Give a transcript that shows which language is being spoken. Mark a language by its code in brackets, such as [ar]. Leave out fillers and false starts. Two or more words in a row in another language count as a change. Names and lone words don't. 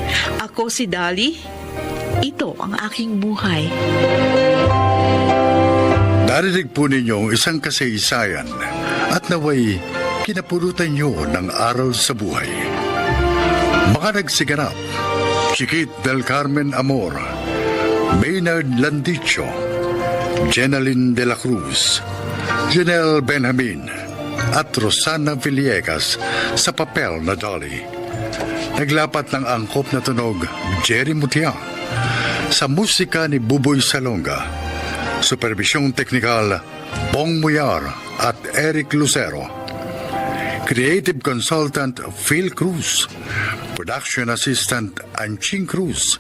[tl] Ako Ako si Dali. Ito ang aking buhay. Narinig po ninyo ang isang kasaysayan at naway kinapulutan nyo ng aral sa buhay. Mga nagsiganap, Chiquit del Carmen Amor, Maynard Landicho, Jenaline de la Cruz, Janelle Benjamin, at Rosana Villegas sa papel na Dolly. Naglapat ng angkop na tunog Jerry Mutia, sa musika ni Buboy Salonga, supervisyong teknikal Bong Muyar at Eric Lucero, [en] creative consultant [tl] Phil Cruz, [en] production assistant [tl] Anching Cruz.